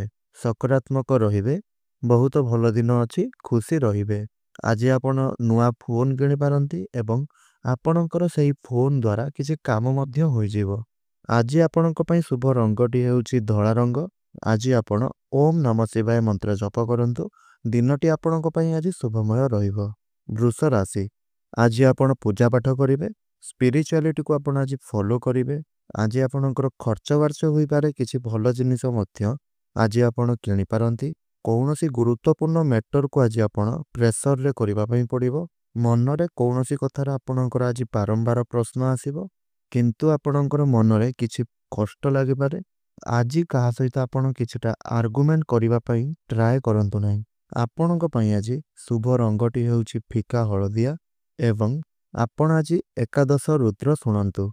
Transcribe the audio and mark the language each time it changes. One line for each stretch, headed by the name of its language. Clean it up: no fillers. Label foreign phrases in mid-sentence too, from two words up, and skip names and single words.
Odia: ସକାରାତ୍ମକ ରହିବେ। ବହୁତ ଭଲ ଦିନ ଅଛି ଖୁସି ରହିବେ। ଆଜି ଆପଣ ନୂଆ ଫୋନ କିଣି ପାରନ୍ତି ଏବଂ ଆପଣଙ୍କର ସେହି ଫୋନ ଦ୍ୱାରା କିଛି କାମ ମଧ୍ୟ ହୋଇ ଜିବୋ। ଆଜି ଆପଣଙ୍କ ପଇ ଶୁଭ ରଙ୍ଗଟି ହେଉଛି ଧଳା ରଙ୍ଗ। ଆଜି ଆପଣ
Sanskrit: ओम नमः शिवाय
Odia: ମନ୍ତ୍ର ଜପ କରନ୍ତୁ। ଦିନଟି ଆପଣଙ୍କ ପଇ ଆଜି ଶୁଭମୟ ରହିବୋ। ବୃଷ ରାଶି। ଆଜି ଆପଣ ପୂଜା ପାଠ କରିବେ। स्पिरिचुअलिटी କୋ ଆପଣ ଆଜି फॉलो କରିବେ। ଆଜି ଆପଣଙ୍କର ଖର୍ଚ୍ଚ ବର୍ଚ୍ଚ ହୋଇ ପାରେ କିଛି ଭଲ ଜିନିଷ ମଧ୍ୟ ଆଜି ଆପଣ କିଣି ପାରନ୍ତି। କୌନସୀ ଗୁରୁତ୍ୱପୂର୍ଣ୍ଣ मैटर କୋ ଆଜି ଆପଣ प्रेशर ରେ କରିବା ପଇ ପଡ଼ିବୋ। ମନରେ କୌନସୀ କଥାର ଆପଣଙ୍କର ଆଜି ବାରମ୍ବାର ପ୍ରଶ୍ନ ଆସିବୋ କିନ୍ତୁ ଆପଣଙ୍କର ମନରେ କିଛି କଷ୍ଟ ଲାଗି ପାରେ। ଆଜି କାହା ସହିତ ଆପଣ କିଛିଟା आर्गुमेंट କରିବା ପଇ ट्राई କରନ୍ତୁ ନାହିଁ। ଆପଣଙ୍କ ପଇ ଆଜି ଶୁଭ ରଙ୍ଗଟି ହେଉଛି ଫିକା ହଳଦିଆ ଏବଂ ଆପଣ ଆଜି ଏକାଦଶ ରୁଦ୍ର ଶୁଣନ୍ତୁ।